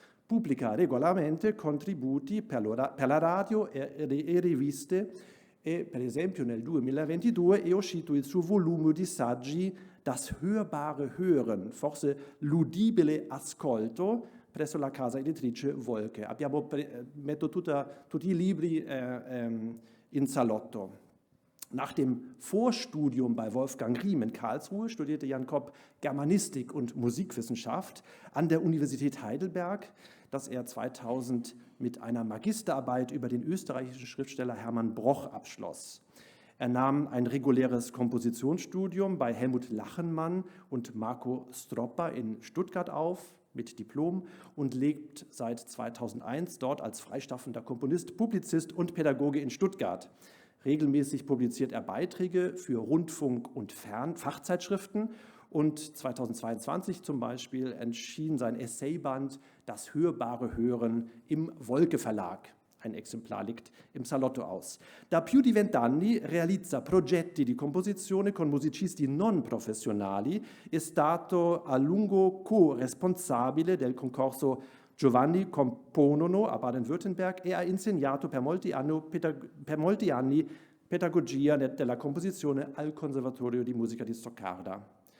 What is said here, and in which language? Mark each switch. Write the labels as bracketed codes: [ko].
[it] Pubblica regolarmente contributi per la radio e riviste e, per esempio, nel 2022 è uscito il suo volume di saggi Das hörbare Hören, forse l'udibile ascolto, presso la casa editrice Wolke. Metto tutti i libri in salotto. [de] Nach dem Vorstudium bei Wolfgang Riem in Karlsruhe studierte Jan Kopp Germanistik und Musikwissenschaft an der Universität Heidelberg, das er 2000 mit einer Magisterarbeit über den österreichischen Schriftsteller Hermann Broch abschloss. Er nahm ein reguläres Kompositionsstudium bei Helmut Lachenmann und Marco Stroppa in Stuttgart auf, mit Diplom, und lebt seit 2001 dort als freischaffender Komponist, Publizist und Pädagoge in Stuttgart. Regelmäßig publiziert er Beiträge für Rundfunk- und Fachzeitschriften und 2022 zum Beispiel erschien sein Essayband Das hörbare Hören im Wolke Verlag. Ein Exemplar liegt im salotto aus. [it] Da più di 20 anni realizza progetti di composizione con musicisti non professionali, è stato a lungo co-responsabile del concorso Giovanni Componono a Baden-Württemberg e ha insegnato per molti anni pedagogia della composizione al Conservatorio di Musica di Stoccarda.